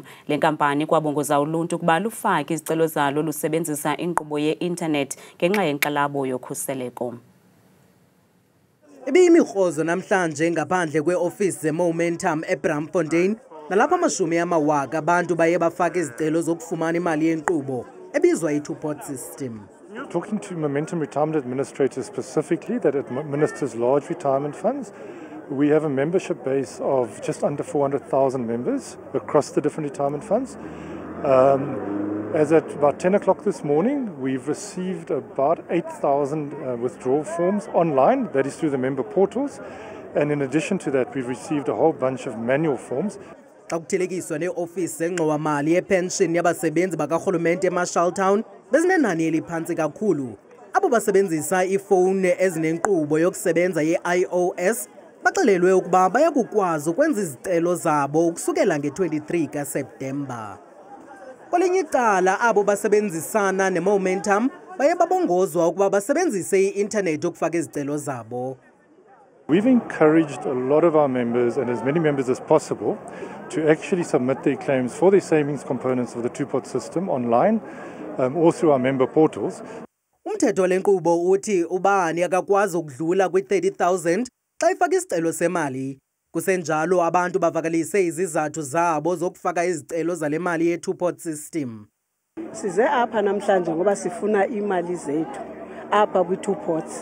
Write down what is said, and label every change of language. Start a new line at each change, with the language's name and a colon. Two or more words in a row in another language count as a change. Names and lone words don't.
Xhosa: Le nkampani kwabongoza uluntu ukuba lufake izicelo zalo lusebenzisa inkqubo ye-internet ngenxa yenkxalabo yokhuseleko. Ibiyimikrozo namhlanje ngaphandle kwe-ofisi ze-Momentum eBramfontein nalapha amashumi amawaka abantu baye bafaka izicelo zokufumana imali yenkqubo ebizwa i-
English: two-pot system. Talking to Momentum Retirement Administrators specifically that administers large retirement funds, we have a membership base of just under 400,000 members across the different retirement funds. As at about 10 o'clock this morning, we've received about 8,000 withdrawal forms online, that is through the member portals. And in addition to that, we've received a whole bunch of manual forms.
Xhosa: Xa kuthelekiswa ne-ofisi zengxowa-mali yepension yabasebenzi bakarhulumente eMarshalltown bezinenani eliphantsi kakhulu. Abo basebenzisa iifowuni ezinenkqubo yokusebenza ye-iOS baxelelwe ukuba bayakukwazi ukwenza izicelo zabo ukusukela nge-23 kaSeptemba. Kwelinye icala abo basebenzisana ne-Momentum baye babongozwa ukuba basebenzise i-internet ukufaka izicelo zabo.
English: We've encouraged a lot of our members and as many members as possible to actually submit their claims for their savings components of the two-pot system online or through our member portals.
Xhosa: Umthetho lenkqubo uthi ubani akakwazi ukudlula kwi-30,000 xa ifaka isicelo semali. Kusenjalo abantu bavakalise izizathu zabo zokufaka izicelo zale mali ye-
English: two-pot system.
Xhosa: Size apha namhlanje ngoba sifuna imali zethu apha kwi-two-pots.